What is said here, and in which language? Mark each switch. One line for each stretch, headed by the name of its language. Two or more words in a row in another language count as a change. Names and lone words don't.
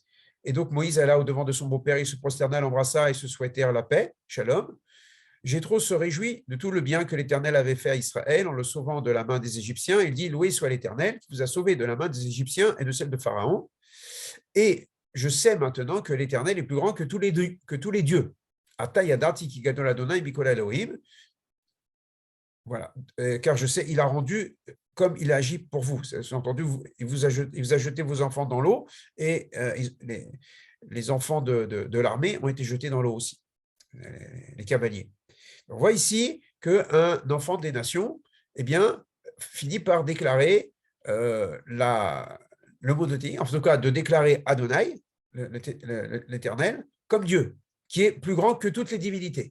French: Et donc Moïse alla au devant de son beau-père, il se prosterna, l'embrassa et se souhaitèrent la paix, shalom. Jéthro se réjouit de tout le bien que l'Éternel avait fait à Israël en le sauvant de la main des Égyptiens. Il dit, loué soit l'Éternel qui vous a sauvé de la main des Égyptiens et de celle de Pharaon. Et je sais maintenant que l'Éternel est plus grand que tous les dieux.
Hebrew: עתה ידעתי כי גדול אדוני מכל אלוהים.
French: Voilà, car je sais, il a rendu comme il a agi pour vous. Entendu, il vous a jeté vos enfants dans l'eau et les enfants de l'armée ont été jetés dans l'eau aussi, les cavaliers. On voit ici qu'un enfant des nations, eh bien, finit par déclarer le monothéisme, en tout cas de déclarer Adonai, l'Éternel, comme Dieu, qui est plus grand que toutes les divinités.